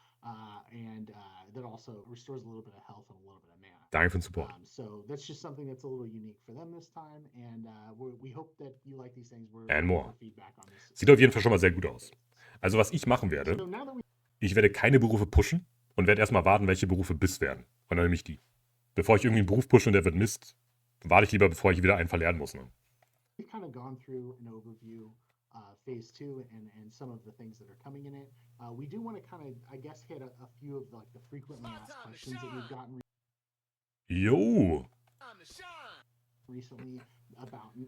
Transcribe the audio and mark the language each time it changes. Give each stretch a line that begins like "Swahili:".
English: And that also restores a little bit of health and a little bit of mana.
German: Danke für den Support.
English: So that's just something that's a little unique for them this time, and we hope that you like these things. And more.
German: Sieht auf jeden Fall schon mal sehr gut aus. Also was ich machen werde, ich werde keine Berufe pushen und werde erstmal warten, welche Berufe Biss werden. Und dann nehme ich die. Bevor ich irgendwie einen Beruf pushe und der wird Mist, warte ich lieber, bevor ich wieder einen verlernen muss. Ne?
English: We've kind of gone through an overview, phase 2 and some of the things that are coming in it. We do want to kind of, I guess, hit a few of the frequently asked questions that we've gotten recently about.